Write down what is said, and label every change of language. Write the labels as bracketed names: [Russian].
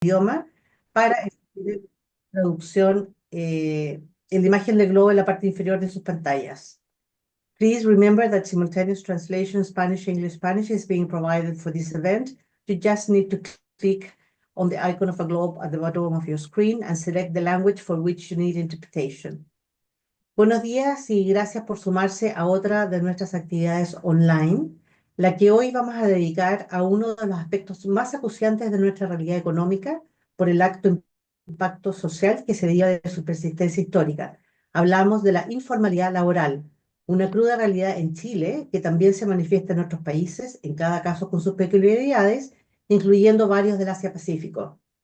[Spanish] idioma para traducción en la imagen del globo en la parte inferior de sus pantallas. [English] Please remember that simultaneous translation Spanish-English Spanish is being provided for this event. You just need to click on the icon of a globe at the bottom of your screen and select the language for which you need interpretation. [Spanish] Buenos días y gracias por sumarse a otra de nuestras actividades online, la que hoy vamos a dedicar a uno de los aspectos más acuciantes de nuestra realidad económica por el alto impacto social que se deriva de su persistencia histórica. Hablamos de la informalidad laboral, una cruda realidad en Chile que también se manifiesta en otros países, en cada caso con sus peculiaridades, incluyendo varios del Asia-Pacífico.